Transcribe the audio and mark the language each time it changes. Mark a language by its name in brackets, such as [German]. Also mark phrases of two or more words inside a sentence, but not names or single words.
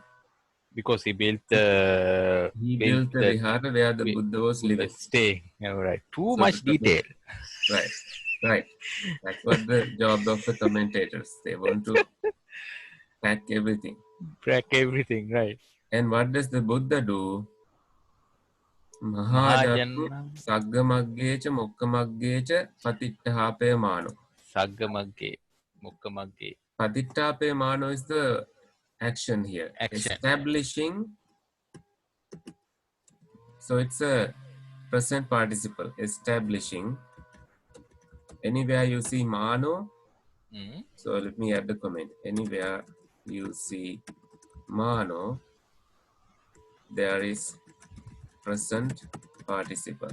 [English] Because he built Built the that Vihara where the Buddha was Buddha living. staying. All right. Too So the much detail. right, right. That's what the job of the commentators. They want to pack everything. Crack everything, right? And what does the Buddha do? [Pali] Mahajanam Mahajana Saggamaggecha Mokkamaggecha Patittahape Mano. Saggamagge Mukkamagge. Patittahape Mano [English] is the action here. Action. Establishing. So it's a present participle. Establishing. Anywhere you see Mano. Mm. So let me add the comment. Anywhere you see Mano, there is present participle.